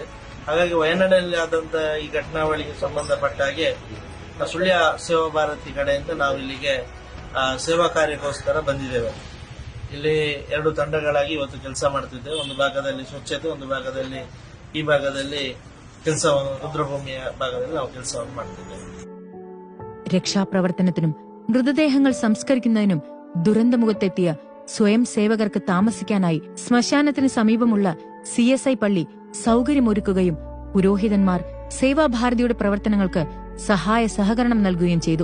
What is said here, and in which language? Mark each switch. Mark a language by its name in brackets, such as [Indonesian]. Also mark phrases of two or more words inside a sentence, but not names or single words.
[Kannada] ಹಾಗಾಗಿ ವಯನಾಡಿನಲ್ಲಿ ಆದಂತ ಈ ಘಟನಾವಳಿಗೆ ಸಂಬಂಧಪಟ್ಟ ಹಾಗೆ ಸುಳ್ಯ ಸೇವಾಭಾರತಿ ಕಡೆಯಿಂದ ನಾವು ಇಲ್ಲಿಗೆ ಸೇವಾ ಕಾರ್ಯಕ್ಕೋಸ್ಕರ ಬಂದಿದ್ದೇವೆ. ಇಲ್ಲಿ 2 ತಂಡಗಳಾಗಿ ಇವತ್ತು ಕೆಲಸ ಮಾಡ್ತಿದ್ದೇವೆ. ಒಂದು ಭಾಗದಲ್ಲಿ ಸ್ವಚ್ಛತೆ, ಒಂದು ಭಾಗದಲ್ಲಿ ಈ ಭಾಗದಲ್ಲಿ ಕೆಲಸವನ್ನು ರುದ್ರಭೂಮಿಯ ಭಾಗದಲ್ಲಿ ನಾವು ಕೆಲಸವನ್ನು ಮಾಡ್ತಿದ್ದೇವೆ. [Malayalam] രക്ഷാപ്രവർത്തനത്തിനും മൃതദേഹങ്ങൾ സംസ്കരിക്കുന്നതിനും ദുരന്തമുഖത്തെത്തിയ സ്വയം സേവകർക്ക് താമസിക്കാനായി ശ്മശാനത്തിന് സമീപമുള്ള CSI പള്ളി സൌകര്യമൊരുക്കുകയും പുരോഹിതന്മാർ സേവാഭാരതിയുടെ പ്രവർത്തനങ്ങൾക്ക് സഹായ സഹകരണം നൽകുകയും ചെയ്തു.